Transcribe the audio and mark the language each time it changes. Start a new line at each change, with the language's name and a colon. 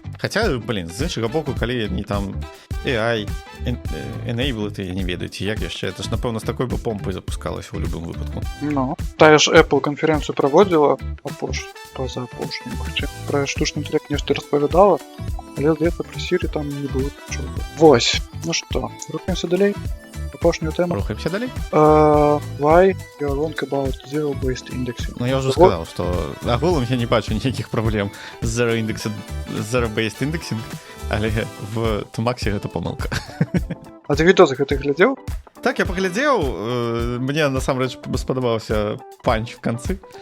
Belarusian: Хаця, з іншага боку, калі яны там AI, enable, я не ведаю, ці як яшчэ, это ж, напэўна, з такой бы помпай запускалася ў любым выпадку. Ну, тая ж Apple канферэнцыю праводзіла пазаапошнюю, хаця пра штучны інтэлект нешта распавядала, але, здаецца, пра Siri там не было нічога. Вось, ну што, рухаемся далей? Апошнюю тэму. Рухаемся далей?
English: Why you are wrong about zero-based indexing?
Belarusian: Ну, я ўжо сказаў, што агулам я не бачу ніякіх праблем з zero-based indexing, але в Тумаксе гэта памылка. А ты відос гэтых глядзеў? Так, я паглядзеў, мне насамрэч спадабаўся панч в канцы.